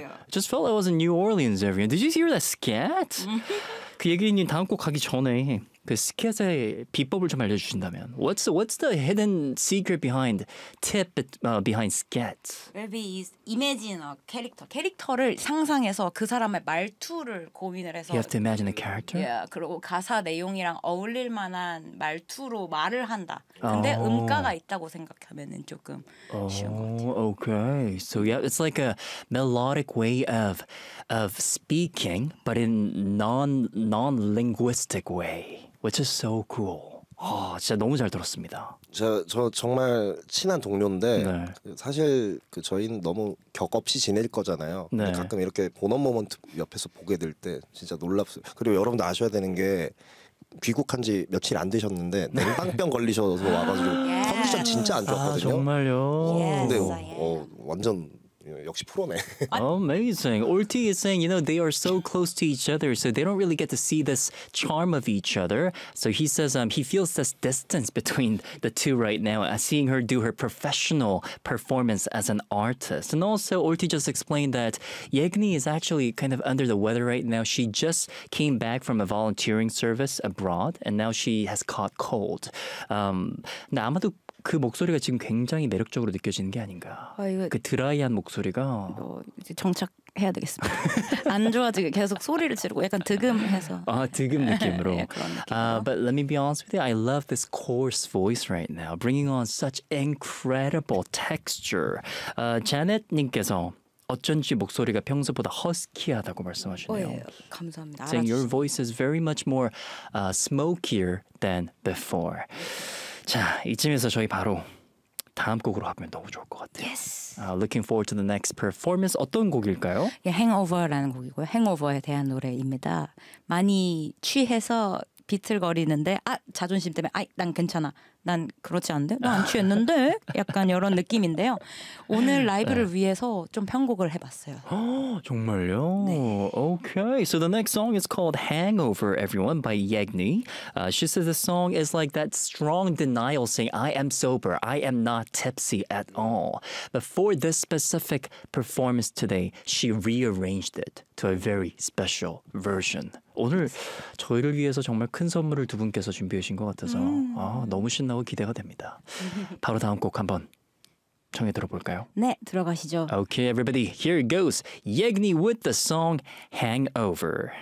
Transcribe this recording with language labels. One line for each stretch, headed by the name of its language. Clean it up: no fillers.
English: Just felt I was in New Orleans, everyone. Did you hear that scat?
Korean: 그 얘기님 다음 곡 가기 전에 그 스캣의 비법을 좀 알려주신다면
English: What's the hidden secret behind tip behind scat? Maybe is imagine a character.
Korean: 캐릭터를 상상해서 그 사람의 말투를 고민을 해서
English: You have to imagine a character?
Korean: Yeah, 그리고 가사 내용이랑 어울릴 만한 말투로 말을 한다. 근데 oh. 음가가 있다고 생각하면 조금 쉬운 것 같아요.
English: Okay, so yeah, it's like a melodic way of speaking, but in non-linguistic way. Which is so cool.
Korean: 아, 진짜 너무 잘 들었습니다. 저 정말 친한 동료인데 네. 사실 그 저희는 너무 격 없이 지낼 거잖아요. 네. 가끔 이렇게 본업 모먼트 옆에서 보게 될 때 진짜 놀랍습니다. 그리고 여러분도 아셔야 되는 게 귀국한 지 며칠 안 되셨는데 냉방병 걸리셔서 와가지고 컨디션 진짜 안 좋았거든요. 아, 정말요? 근데 완전 역시 프로네.
English: Amazing. Ulti is saying, you know, they are so close to each other, so they don't really get to see this charm of each other. So he says he feels this distance between the two right now, seeing her do her professional performance as an artist. And also, Ulti just explained that Yegny is actually kind of under the weather right now. She just came back from a volunteering service abroad, and now she has caught cold.
Korean: 나 아마도 그 목소리가 지금 굉장히 매력적으로 느껴지는 게 아닌가. 아, 이거 그 드라이한 목소리가 이제 정착해야 되겠습니다. 안 좋아지게 계속 소리를 지르고 약간 드금해서. 아, 드금 느낌으로. 네, 그런 느낌으로.
English: But let me be honest with you. I love this coarse voice right now. Bringing on such incredible texture.
Korean: Janet 님께서 어쩐지 목소리가 평소보다 허스키하다고 말씀하시네요. 오, 예, 감사합니다.
English: Saying your voice is very much more smokier than before.
Korean: 자, 이쯤에서 저희 바로 다음 곡으로 가면 너무 좋을 것 같아요.
English: Yes. Looking forward to the next performance.
Korean: 어떤 곡일까요? Yeah, Hangover라는 곡이고요. Hangover에 대한 노래입니다. 많이 취해서 비틀거리는데 아, 자존심 때문에 아, 난 괜찮아. 난 그렇지 않은데? 나 안 취했는데? 약간 이런 느낌인데요. 오늘 라이브를 네. 위해서 좀 편곡을 해봤어요. 정말요? 네.
English: Okay, so the next song is called Hangover, everyone, by Yegny. She says the song is like that strong denial saying, I am sober, I am not tipsy at all. But for this specific performance today, she rearranged it to a very special version.
Korean: 오늘 저희를 위해서 정말 큰 선물을 두 분께서 준비하신 것 같아서 아, 너무 신나고 기대가 됩니다. 바로 다음 곡 한번 청해 들어볼까요? 네, 들어가시죠.
English: Okay, everybody, here it goes. Yegny with the song Hangover.